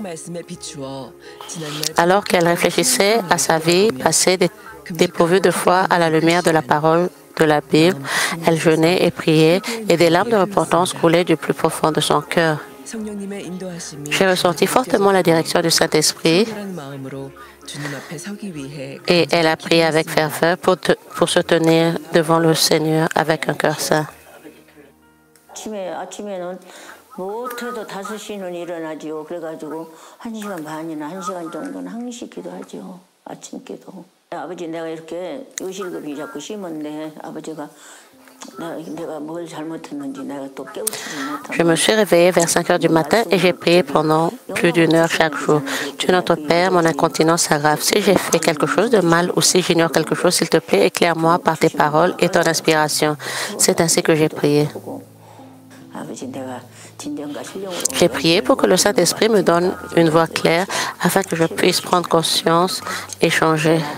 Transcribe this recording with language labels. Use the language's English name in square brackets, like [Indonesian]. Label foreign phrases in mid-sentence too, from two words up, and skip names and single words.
[French] Alors qu'elle réfléchissait à sa vie passée dépourvue de foi à la lumière de la parole de la Bible, elle jeûnait et priait et des larmes de repentance coulaient du plus profond de son cœur. J'ai ressenti fortement la direction du Saint-Esprit et elle a prié avec ferveur pour se tenir devant le Seigneur avec un cœur saint. [Korean] 못해도 5시는 일어나지요. 그래가지고 1시간 반이나 1시간 정도는 항시 기도하지요. 아침 기도. 아버지 내가 이렇게 요실금이 자꾸 심었네. 아버지가 내가 뭘 잘못했는지 내가 또 깨우치지 못하고. [French] Je me suis réveillée vers 5 heures du matin et j'ai prié pendant plus d'1 heure chaque jour. Dieu notre Père, mon incontinence s'aggrave. Si j'ai fait quelque chose de mal ou si j'ignore quelque chose, s'il te plaît, éclaire-moi par tes paroles et ton inspiration. C'est ainsi que j'ai prié. J'ai prié pour que le Saint-Esprit me donne une voix claire afin que je puisse prendre conscience et changer.